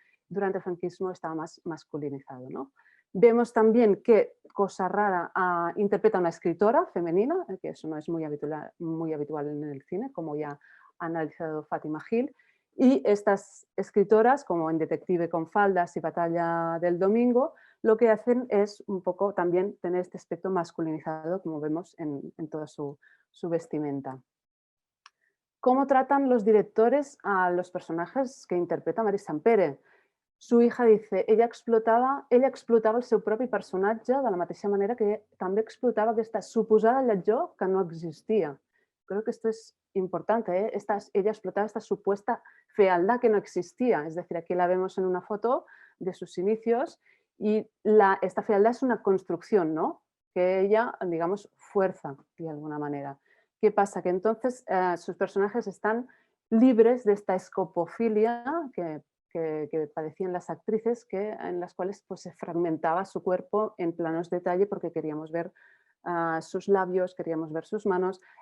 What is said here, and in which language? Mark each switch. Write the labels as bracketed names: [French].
[Spanish] durante el franquismo estaba más masculinizado, ¿no? Vemos también que, cosa rara, interpreta a una escritora femenina, que eso no es muy habitual en el cine, como ya ha analizado Fátima Gil, y estas escritoras, como en Detective con faldas y Batalla del domingo, lo que hacen es un poco también tener este aspecto masculinizado, como vemos en toda su vestimenta. ¿Cómo tratan los directores a los personajes que interpreta Mari Sampere? Su hija dice, [Catalan] ella explotava el seu propi personatge de la mateixa manera que també explotava aquesta suposada lletjor que no existía. [Spanish] Creo que esto es importante, ¿eh? Ella explotaba esta supuesta fealdad que no existía. Es decir, aquí la vemos en una foto de sus inicios y esta fealdad es una construcción, ¿no? Que ella, digamos, fuerza de alguna manera. ¿Qué pasa? Que entonces sus personajes están libres de esta escopofilia que padecían las actrices, en las cuales pues, se fragmentaba su cuerpo en planos detalle porque queríamos ver sus labios, queríamos ver sus manos.